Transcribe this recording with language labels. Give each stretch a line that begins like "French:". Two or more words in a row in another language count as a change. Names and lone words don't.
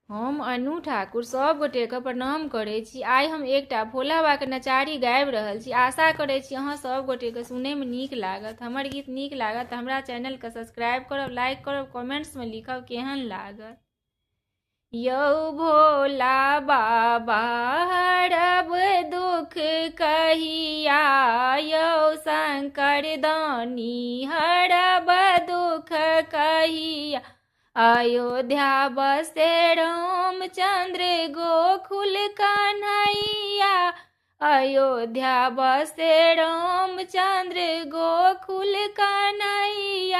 Maithili: हम अनु ठाकुर सब गोटे के प्रणाम करे छी। आइ हम एकटा भोला बाबा के नचारी गाबि रहल छी। आशा करे छी अहाँ सब गोटे के सुने में नीक लागत। हमर गीत नीक लागत त हमरा चैनल के सब्सक्राइब करब, लाइक करब, कमेंट्स में लिखब केहन लागत। यौ भोला बाबा हरब दुख कहिया, यौ शंकर दानी हरब दुख कहिया। अयोध्या बसे रामचंद्र गोकुल कन्हैया, अयोध्या बसे रामचंद्र गोकुल कन्हैया।